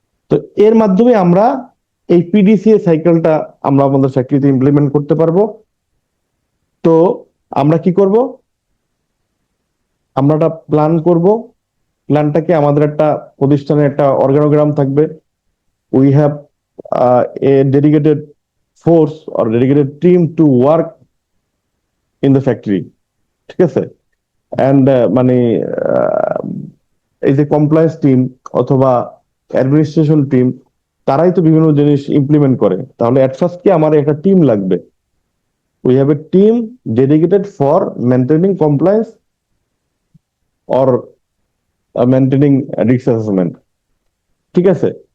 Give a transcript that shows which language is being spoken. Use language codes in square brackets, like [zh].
[bn] তো এর মাধ্যমে আমরা এই পিডিসিএ সাইকেলটা আমরা আমাদের চাকরিতে ইমপ্লিমেন্ট করতে পারবো। তো আমরা কি করব, আমরা একটা প্ল্যান করব। প্ল্যানটাকে আমাদের একটা প্রতিষ্ঠানের একটা অর্গানোগ্রাম থাকবে, [en] we have a dedicated force or dedicated team to work in the factory, [bn] ঠিক আছে? অ্যান্ড মানে আহ, এই যে কমপ্লায়েন্স টিম অথবা অ্যাডমিনিস্ট্রেশন টিম, তারাই তো বিভিন্ন জিনিস ইমপ্লিমেন্ট করে। তাহলে অ্যাট ফার্স্ট কি আমার একটা টিম লাগবে। [en] we have a team dedicated for maintaining compliance or maintaining risk assessment, [bn] ঠিক আছে?